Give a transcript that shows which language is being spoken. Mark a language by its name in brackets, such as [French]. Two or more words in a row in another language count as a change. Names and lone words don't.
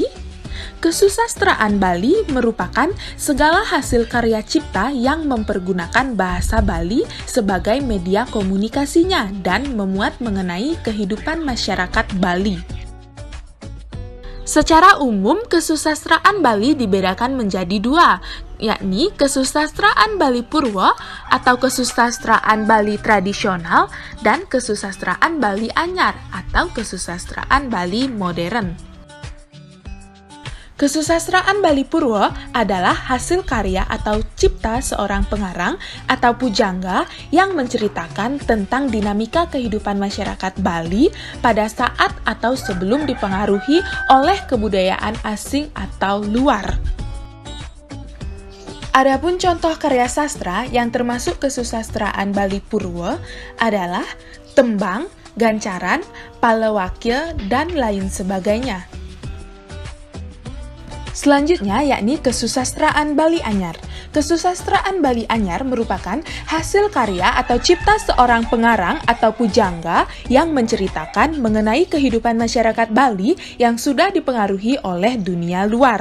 [Indonesian] Kesusastraan Bali merupakan segala hasil karya cipta yang mempergunakan bahasa Bali sebagai media komunikasinya dan memuat mengenai kehidupan masyarakat Bali. Secara umum, kesusastraan Bali dibedakan menjadi dua, yakni kesusastraan Bali Purwo atau kesusastraan Bali tradisional dan kesusastraan Bali Anyar atau kesusastraan Bali modern. Kesusastraan Bali Purwo adalah hasil karya atau cipta seorang pengarang atau pujangga yang menceritakan tentang dinamika kehidupan masyarakat Bali pada saat atau sebelum dipengaruhi oleh kebudayaan asing atau luar. Adapun contoh karya sastra yang termasuk kesusastraan Bali Purwo adalah tembang, gancaran, palawakya, dan lain sebagainya. Selanjutnya yakni kesusastraan Bali Anyar. Kesusastraan Bali Anyar merupakan hasil karya atau cipta seorang pengarang atau pujangga yang menceritakan mengenai kehidupan masyarakat Bali yang sudah dipengaruhi oleh dunia luar.